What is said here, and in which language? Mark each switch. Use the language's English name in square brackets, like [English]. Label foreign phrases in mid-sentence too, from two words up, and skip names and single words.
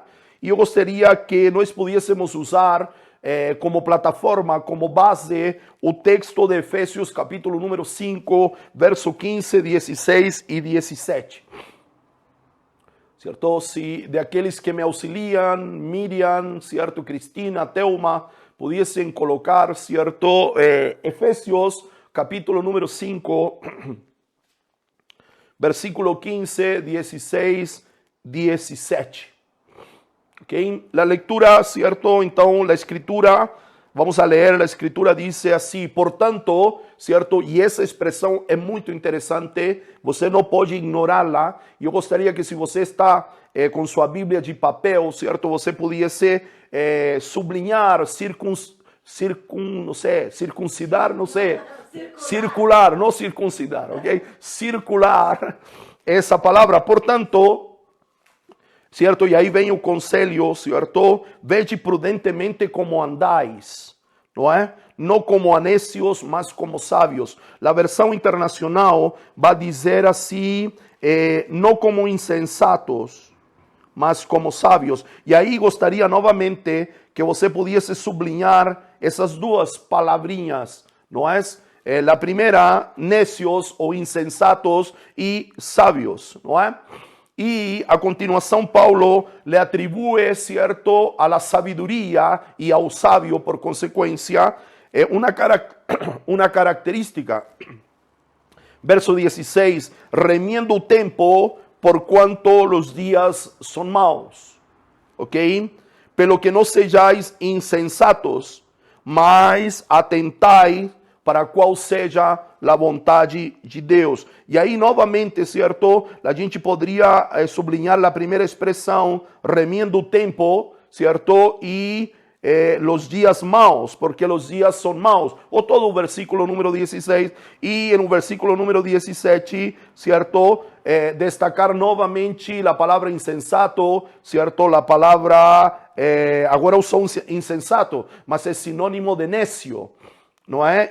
[Portuguese] E eu gostaria que nós pudéssemos usar como plataforma, como base, o texto de Efésios, capítulo número 5, verso 15, 16 e 17. Certo? Se de aqueles que me auxiliam, Miriam, certo? Cristina, Teuma, pudiessem colocar, certo? Efésios, capítulo número 5, versículo 15, 16, 17. [Spanish] ¿Okay? La lectura, ¿cierto? Entonces, la escritura, vamos a leer, la escritura dice así, por tanto, ¿cierto? Y esa expresión es muy interesante, [Portuguese] você não pode ignorá-la. Eu gostaria que, se você está com sua Bíblia de papel, ¿cierto? Você pudesse sublinhar, circuncidar, não sei, circular, [Spanish] no circuncidar, ¿ok? Circular esa palabra. Por tanto, ¿cierto? Y ahí ven el conselho, ¿cierto? Vede prudentemente como andáis, ¿no es? No como a necios, mas como sabios. La versión internacional va a decir así, no como insensatos, mas como sabios. [Portuguese] E aí gostaria novamente que você pudesse sublinhar essas duas palavrinhas, não é? La primeira, necios ou insensatos e sábios, não é? E a continuação Paulo le atribui, certo, [Spanish] a la sabiduria [Portuguese] e ao sábio, por consequência, uma característica. Verso 16, remiendo o tempo, por quanto [Spanish] los días son [Portuguese] maus, ¿ok? Pelo que no sejais insensatos, mas atentai para qual seja a vontade de Deus. E aí, novamente, certo? A gente poderia sublinhar a primeira expressão, remiendo o tempo, certo? E [Spanish] los días [Portuguese] maus, porque [Spanish] los días son [Portuguese] maus. O todo o versículo número 16 e no versículo número 17, certo? Destacar novamente a palavra insensato, certo? A palavra, agora eu sou insensato, mas é sinônimo de necio, não é?